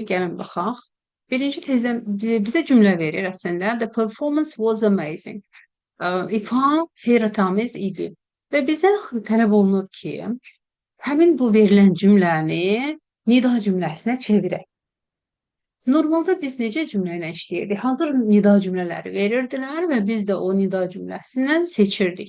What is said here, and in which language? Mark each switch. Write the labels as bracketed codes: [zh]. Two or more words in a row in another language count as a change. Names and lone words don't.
[az] Gəlin baxaq. Birinci testdə bizə cümlə verir əslində. [en] The performance was amazing. [az] İfa heyrətamiz idi. Və bizdən tələb olunur ki, həmin bu verilən cümləni nida cümləsinə çevirək. Normalda biz necə cümlə ilə işləyirdik? Hazır nida cümlələri verirdilər və biz də o nida cümləsindən seçirdik.